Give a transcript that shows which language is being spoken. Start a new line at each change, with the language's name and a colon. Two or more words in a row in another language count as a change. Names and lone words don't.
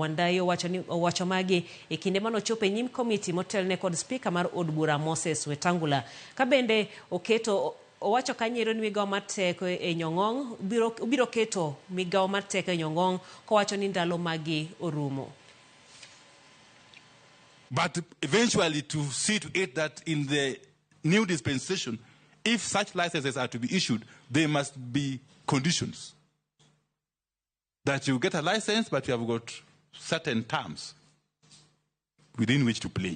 Luo (Kenya and Tanzania): Wandayi owacho magi e kinde manochopo e nyim komiti motelne kod spika mar od bura Moses Wetangula. Kabende owacho kanyero ni migao mar Teko e nyong'ong ubiro keto migao mar Teko e nyong'ong kowacho ni ndalo magi orumo.
English: But eventually to see to it that in the new dispensation, if such licenses are to be issued, there must be conditions. That you get a license, but you have got certain terms within which to play.